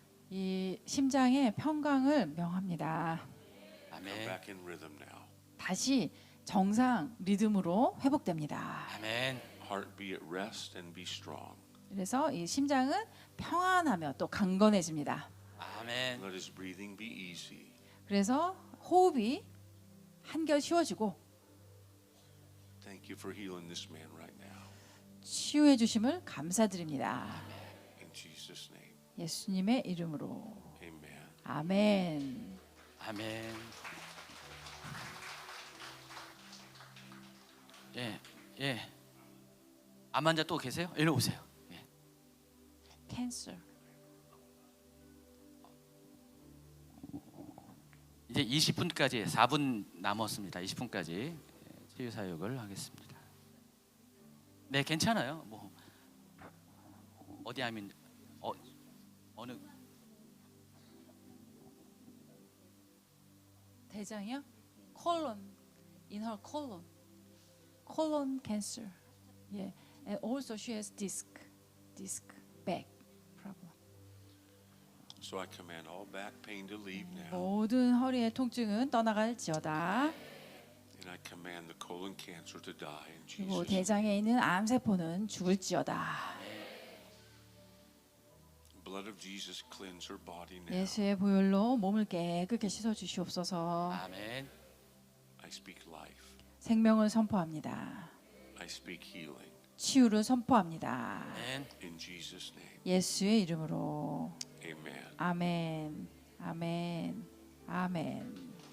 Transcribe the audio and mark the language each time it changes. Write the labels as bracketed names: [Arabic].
[Korean] 이 심장의 평강을 명합니다. [English] Come [Korean] 아멘. [English] back in rhythm now. [Korean] 다시 정상 리듬으로 회복됩니다. 아멘. [English] Heart be at rest and be strong. [Korean] 그래서 이 심장은 평안하며 또 강건해집니다. 아멘. [English] Let his breathing be easy. [Korean] 그래서 호흡이 한결 쉬워지고 [English] Thank you for healing this man right now. [Korean] 치유해 주심을 감사드립니다. [English] In Jesus' name. [Korean] 예수님의 이름으로. [English] Amen. [Korean] 아멘. 아멘. 예, 예. 암 환자 또 계세요? 일로 오세요. 예. 캔서. 이제 20분까지 4분 남았습니다. 20분까지 치유 사역을 하겠습니다. 네, 괜찮아요. 뭐 어디 하면 어느 대장이요? [English] colon in her colon cancer. Yeah, and also she has disc back problem. So I command all back pain to leave now. [Korean] 모든 허리의 통증은 떠나갈지어다. [English] And I command the colon cancer to die in [Korean] 그리고 [English] Jesus' name. [Korean] 대장에 있는 암세포는 죽을지어다. [English] Blood of Jesus cleanse her body now. [Korean] 예수의 보혈로 몸을 깨끗게 씻어 주시옵소서. 아멘. [English] I speak life. [Korean] 생명을 선포합니다. [English] I speak healing. [Korean] 치유를 선포합니다. 아멘. [English] In Jesus' name. [Korean] 예수의 이름으로. [English] Amen. [Korean] 아멘. 아멘. 아멘.